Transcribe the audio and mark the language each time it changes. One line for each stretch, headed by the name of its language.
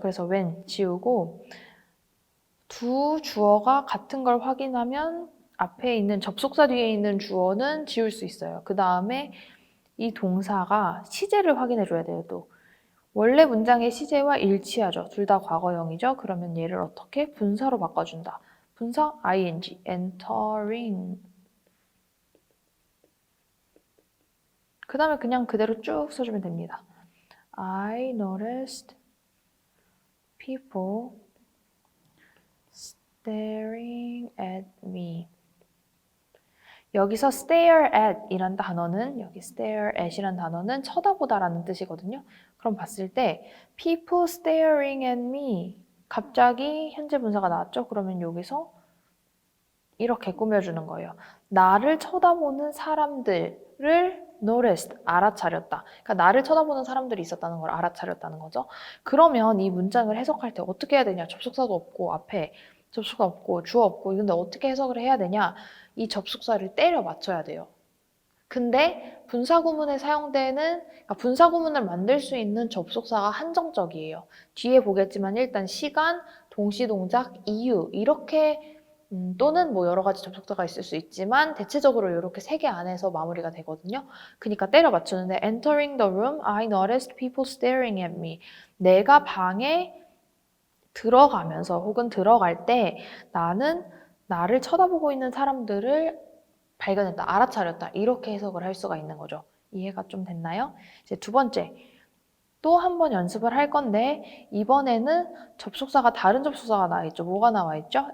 Korean: 그래서 when 지우고 두 주어가 같은 걸 확인하면 앞에 있는 접속사 뒤에 있는 주어는 지울 수 있어요. 그 다음에 이 동사가 시제를 확인해 줘야 돼요. 또 원래 문장의 시제와 일치하죠. 둘 다 과거형이죠. 그러면 얘를 어떻게? 분사로 바꿔준다. 분사 ing, entering. 그 다음에 그냥 그대로 쭉 써주면 됩니다.
English: I noticed people staring at me.
Korean: 여기서 stare at 이란 단어는 여기 stare at 이란 단어는 쳐다보다라는 뜻이거든요. 그럼 봤을 때
English: people staring at me
Korean: 갑자기 현재 분사가 나왔죠? 그러면 여기서 이렇게 꾸며주는 거예요. 나를 쳐다보는 사람들을 noticed, 알아차렸다. 그러니까 나를 쳐다보는 사람들이 있었다는 걸 알아차렸다는 거죠. 그러면 이 문장을 해석할 때 어떻게 해야 되냐? 접속사도 없고 앞에 접속사 없고 주어 없고 근데 어떻게 해석을 해야 되냐? 이 접속사를 때려 맞춰야 돼요. 근데 분사구문에 사용되는 그러니까 분사구문을 만들 수 있는 접속사가 한정적이에요. 뒤에 보겠지만 일단 시간, 동시동작, 이유 이렇게 또는 뭐 여러 가지 접속사가 있을 수 있지만 대체적으로 이렇게 세 개 안에서 마무리가 되거든요. 그러니까 때려 맞추는데
English: entering the room, I noticed people staring at me.
Korean: 내가 방에 들어가면서 혹은 들어갈 때 나는 나를 쳐다보고 있는 사람들을 발견했다, 알아차렸다 이렇게 해석을 할 수가 있는 거죠. 이해가 좀 됐나요? 이제 두 번째, 또 한 번 연습을 할 건데 이번에는 접속사가 다른 접속사가 나와 있죠. 뭐가 나와 있죠?